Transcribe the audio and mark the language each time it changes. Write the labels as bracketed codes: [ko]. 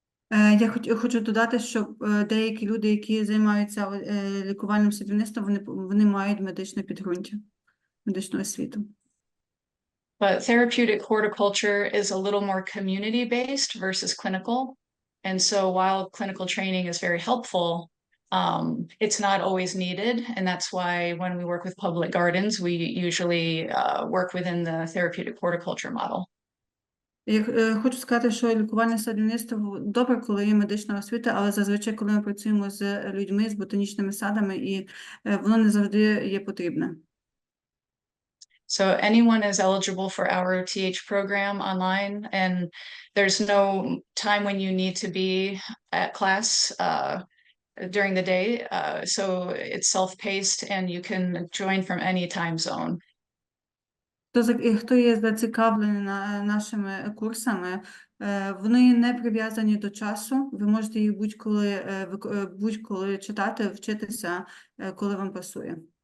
[uk] Я хочу додати, що деякі люди, які займаються лікувальним садівництвом, вони мають медичне підґрунтя, медичну освіту. [en] But therapeutic horticulture is a little more community-based versus clinical. And so while clinical training is very helpful, it's not always needed. And that's why when we work with public gardens, we usually work within the therapeutic horticulture model. [uk] Я хочу сказати, що лікувальне садівництво добре, коли є медична освіта, але зазвичай, коли ми працюємо з людьми, з ботанічними садами, і воно не завжди є потрібне. [en] So anyone is eligible for our TH program online, and there's no time when you need to be at class. during the day. So it's self-paced and you can join from any time zone. [uk] Хто є зацікавлений нашими курсами, вони не прив'язані до часу. Ви можете їх будь-коли читати, вчитися, коли вам пасує.